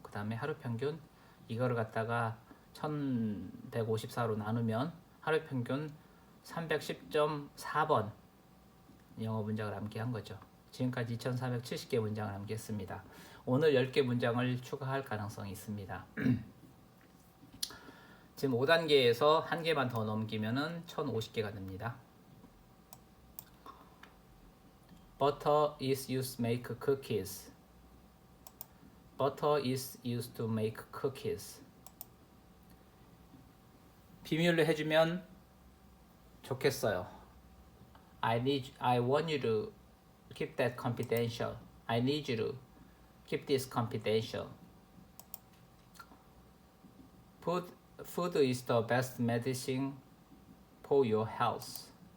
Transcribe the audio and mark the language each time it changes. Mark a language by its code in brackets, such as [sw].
[ko] 그 다음에 하루 평균 이거를 갖다가 1154로 나누면 하루 평균 310.4번 영어 문장을 암기한 거죠. 지금까지 2470개 문장을 암기했습니다. 오늘 10개 문장을 추가할 가능성이 있습니다. 지금 5단계에서 한 개만 더 넘기면은 1050개가 됩니다. [en] Butter is used to make cookies. Butter is used to make cookies. [ko] 비밀로 해주면 좋겠어요. [en] I want you to keep that confidential. I need you to keep this confidential. Food is the best medicine for your health.